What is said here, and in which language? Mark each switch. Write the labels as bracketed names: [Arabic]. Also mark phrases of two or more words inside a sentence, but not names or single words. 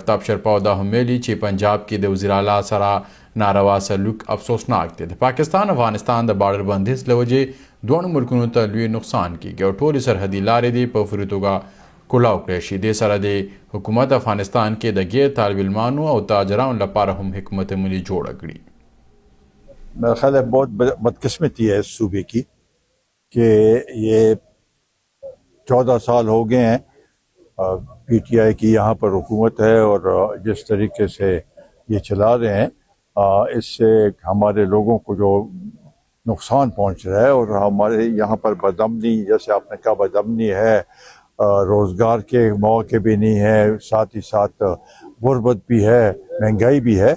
[Pashto] افتاب شیرپا دا هم ویلي چې پنجاب کې د وزیر اعلی سره ناروا سلوک افسوسناک دی. د پاکستان افغانستان د بارډر بندیز له وجې دوه ملکونو ته لوی نقصان کیږي او ټولې سرحدي لارې دي په فوري توګه کولاو کړی شي. دې سره د حکومت افغانستان کې د غیر طالب علمانو او تاجرانو لپاره هم حکمت عملی جوړه کړي. [Urdu] میرا خیال ہے بہت بدقسمتی ہے اس صوبے کی کہ یہ 14 سال ہو گئے ہیں پی ٹی آئی کی یہاں پر حکومت ہے اور جس طریقے سے یہ چلا رہے ہیں اس سے ہمارے لوگوں کو جو نقصان پہنچ رہا ہے اور ہمارے یہاں پر بدامنی، جیسے آپ نے کہا بدامنی ہے، روزگار کے موقعے بھی نہیں ہیں، ساتھ ہی ساتھ غربت بھی ہے، مہنگائی بھی ہے.